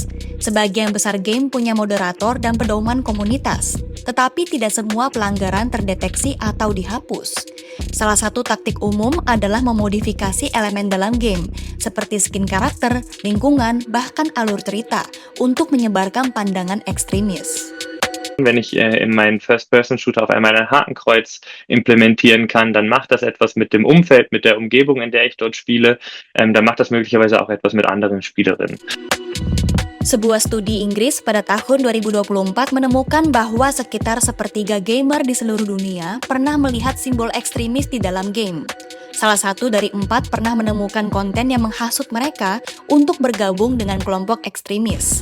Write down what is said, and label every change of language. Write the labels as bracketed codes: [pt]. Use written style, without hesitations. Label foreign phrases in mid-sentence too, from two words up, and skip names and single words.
[id] Sebagian besar game punya moderator dan pedoman komunitas, tetapi tidak semua pelanggaran terdeteksi atau dihapus. Salah satu taktik umum adalah memodifikasi elemen dalam game, seperti skin karakter, lingkungan, bahkan alur cerita, untuk menyebarkan pandangan ekstremis. [de] Wenn ich in meinen First-Person-Shooter auf einmal ein Hakenkreuz implementieren kann, dann macht das etwas mit dem Umfeld, mit der Umgebung, in der ich dort spiele. Dann macht das möglicherweise auch etwas mit anderen Spielerinnen. [id] Sebuah studi Inggris pada tahun 2024 menemukan bahwa sekitar sepertiga gamer di seluruh dunia pernah melihat simbol ekstremis di dalam game. Salah satu dari 4 pernah menemukan konten yang menghasut mereka untuk bergabung dengan kelompok ekstremis.